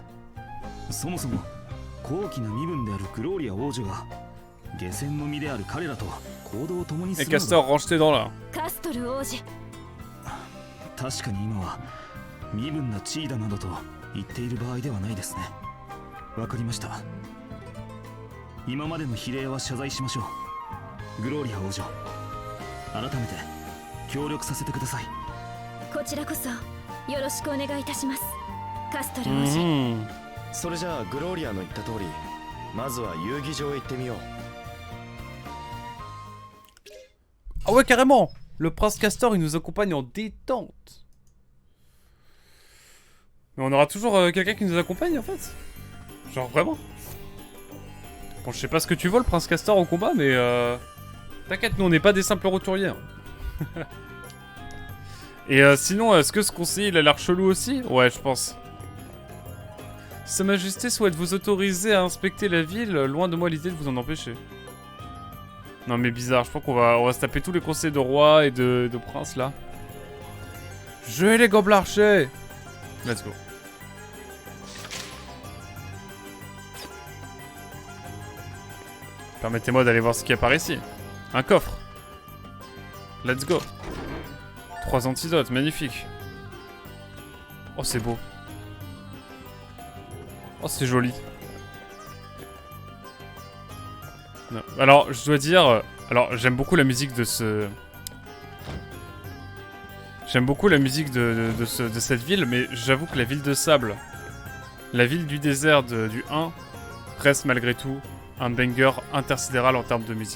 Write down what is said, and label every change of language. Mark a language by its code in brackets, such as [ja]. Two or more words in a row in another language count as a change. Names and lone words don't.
[ja] そもそも高貴な身分であるグローリア王女が下船の身である彼らと行動を共にす [fr] Et [ja] るの [fr] Castor, [ja] だ。 [fr] range tes dents là. [ja] カストル王子、確かに今は身分な地位だなどと言っている場合ではないですね。わかりました。今までの非礼は謝罪しましょう。グローリア王女、改めて協力させてください。こちらこそよろしくお願いいたします。カストル王子、 Mhm. それじゃあグローリアの言った通り、まずは遊技場へ行ってみよう。 [fr] Ah ouais, carrément. Le prince Castor, il nous accompagne en détente. Mais on aura toujours quelqu'un qui nous accompagne en fait. Genre vraiment. Bon, je sais pas ce que tu veux le prince Castor au combat, mais t'inquiète, nous on n'est pas des simples roturiers. Hein. Et sinon, est-ce que ce conseiller il a l'air chelou aussi? Ouais, je pense. Sa Majesté souhaite vous autoriser à inspecter la ville, loin de moi l'idée de vous en empêcher. Non mais bizarre, je pense qu'on va se taper tous les conseils de roi et de prince là. Jouez les gobelins archers. [en] Let's go. [fr] Permettez-moi d'aller voir ce qu'il y a par ici. Un coffre. [en] Let's go. [fr] 3 antidotes, magnifique. Oh c'est beau. Oh c'est joli. Non. Alors je dois dire, alors j'aime beaucoup la musique de ce... J'aime beaucoup la musique de cette ville, mais j'avoue que la ville de sable, la ville du désert du 1, reste malgré tout un banger intersidéral en termes de musique.